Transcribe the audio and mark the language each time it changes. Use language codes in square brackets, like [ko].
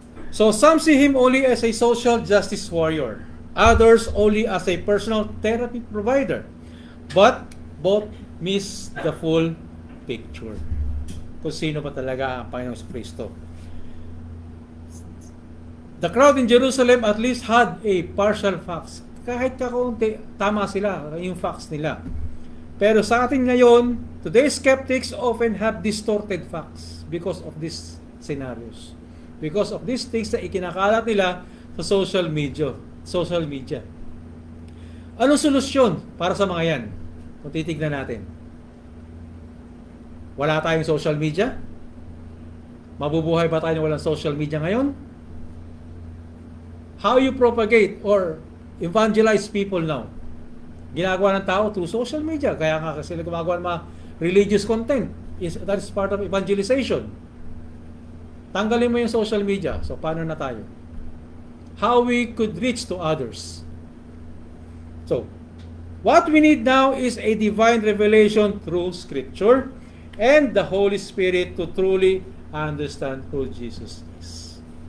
[en] So some see him only as a social justice warrior, others only as a personal therapy provider, but both miss the full picture. [tl] Kung sino ba talaga ang Panginoong Kristo. [en] The crowd in Jerusalem at least had a partial facts. [tl] Kahit kakaunti, tama sila, yung facts nila. Pero sa atin ngayon, [en] today's skeptics often have distorted facts because of these scenarios. Because of these things [tl] na ikinakalat nila sa [en] social media. [tl] Anong solusyon para sa mga yan? Kung titignan natin. Wala tayong social media? Mabubuhay ba tayo na walang social media ngayon? [en] How you propagate or evangelize people now? [tl] Ginagawa ng tao through social media. Kaya nga kasi gumagawa ng mga religious content. [en] That is part of evangelization. [tl] Tanggalin mo yung social media. So, paano na tayo? [en] How we could reach to others. So, what we need now is a divine revelation through Scripture and the Holy Spirit to truly understand who Jesus is.